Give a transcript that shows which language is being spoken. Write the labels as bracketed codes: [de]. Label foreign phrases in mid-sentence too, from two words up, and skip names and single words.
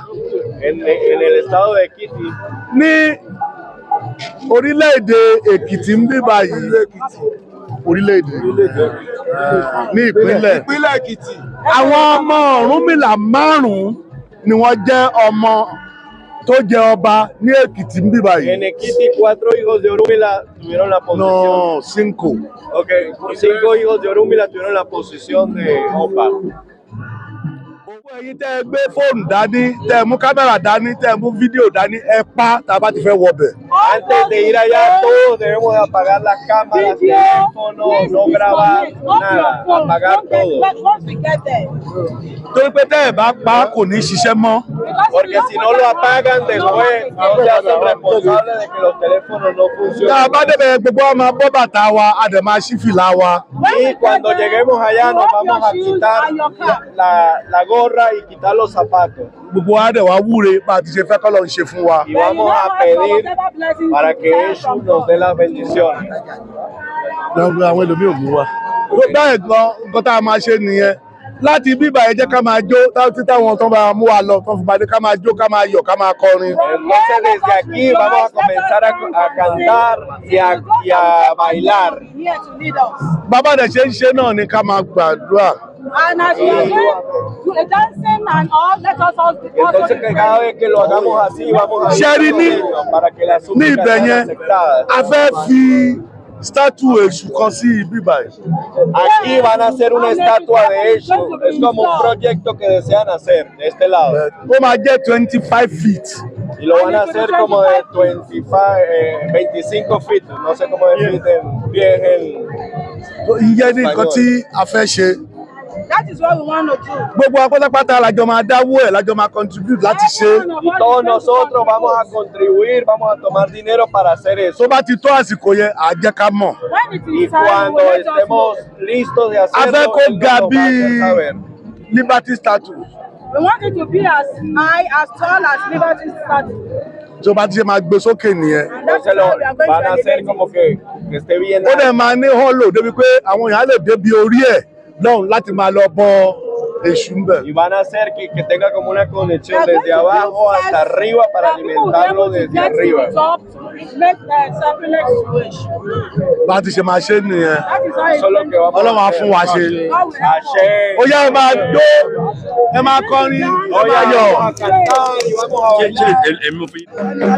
[es] En el estado de Ekiti, [yo] ní orílẹ̀-èdè Èkìtì ń bí báyìí, orílẹ̀-èdè ní ìpínlẹ̀ Èkìtì. Àwọn ọmọ Ọ̀rúnmìlà 5 ni wọ́n jẹ́ ọmọ tó jẹ ọba ní Èkìtì ń bí báyìí. [es] en Ekiti 4 hijos de Orúmila tuvieron la posesión. No, 5. Okay, 5 hijos de Orúmila tuvieron la posesión de Opa. [yo] Ẹ̀yin tẹ́ gbé fóònù dání, tẹ́ mú kámẹ́rà dání, tẹ́ mú fídíò dání, ẹ pa tá bá ti fẹ́ wọbẹ̀. [es] Antes de ir allá, todos debemos de apagar las cámaras, teléfonos, no grabar nada, apagar todo. [yo] Torí pé tẹ́ ẹ bá pa kò ní ṣiṣẹ́ mọ́. [es] Porque si no lo apagan, después no se hacen responsables de que los teléfonos no [yo] Tá a [es] funcionan. [yo] bá débẹ̀ gbogbo wa máa bọ́ bàtà wa, a dẹ̀ máa ṣí fìlà wa. [es] Y cuando lleguemos allá nos vamos a quitar la gorra y quitar los zapatos. [yo] Gbogbo wa dẹ̀ wá wúre bá a ti ṣe fẹ́ kọ́ lọ ṣe fún wa. [es] Y vamos a pedir para que Jesús nos dé las bendiciones. [yo] Lọ́gbọ́n àwọn ẹlòmíì ò mú wa. Bẹ́ẹ̀ gan nǹkan tá a máa ṣe nìyẹn. Láti bíbà ẹ jẹ́ ká máa jó tí táwọn tó bá mú wa lọ tó fi máa dé ká máa jó ká máa yọ̀ ká máa kọrin. [es] Entonces desde aquí vamos a comenzar a cantar y a bailar. [yo] Bàbá dẹ̀ ṣe ń ṣe náà ni ká máa gbàdúrà. [en] And as we are going dancing and all, let us all [es] Entonces que cada vez que lo hagamos así vamos a [yo] Ṣẹ́rí ní [es] para que las [yo] ibẹ̀ [es] súplicas sean [yo] yẹn, [es] aceptadas. [yo] a fẹ́ fi statue èṣù kan sí ibi báyìí. [es] Aquí van a hacer una estatua de eso. Es como un proyecto que desean hacer de este lado. [yo] Ó máa jẹ́ 25 feet. [es] Y lo van a hacer como de 25 feet. No sé cómo decir en pie en [yo] Ìyẹn ní nǹkan tí a fẹ́ ṣe. [en] That is what we want to do. [yo] Gbogbo apátápátá lájọ máa dáwó ẹ̀, lájọ máa contribute láti ṣe. [es] Y todos nosotros vamos a contribuir, vamos a tomar dinero para hacer eso. [yo] Tó bá ti tó àsìkò yẹn, à jẹ́ ká mọ̀. [es] Y cuando estemos listos de [yo] A [es] hacerlo, [yo] fẹ́ kó [es] él [yo] ga [es] nos [yo] bí [es] va a hacer saber. [en] Liberty statue. We want it to be as high, as tall as Liberty statue. [yo] Tó bá ti ṣe máa gbé sókè nìyẹn. [en] And that's [es] Entonces [en] how we are going [es] van a [en] to [es] hacer [en] elevate [es] como [en] it. [es] que esté bien [yo] Ó dẹ̀ [es] alto. [yo] máa ní hollow débi pé àwọn èèyàn á lè débi orí ẹ̀ lọ́hùn láti máa lọ bọ èṣù ń bẹ̀. [es] Y van a hacer que tenga como una conexión desde abajo hasta arriba para alimentarlo desde arriba. [yo] Bá ti ṣe máa ṣe nìyẹn. [es] Eso es lo que vamos [yo] Ọlọ́run á [es] a hacer. [yo] fún wa ṣe. Ashe. Ó yá ẹ máa jó, ẹ máa kọrin, ó yá yọ̀. [es] Vamos a cantar y vamos a bailar.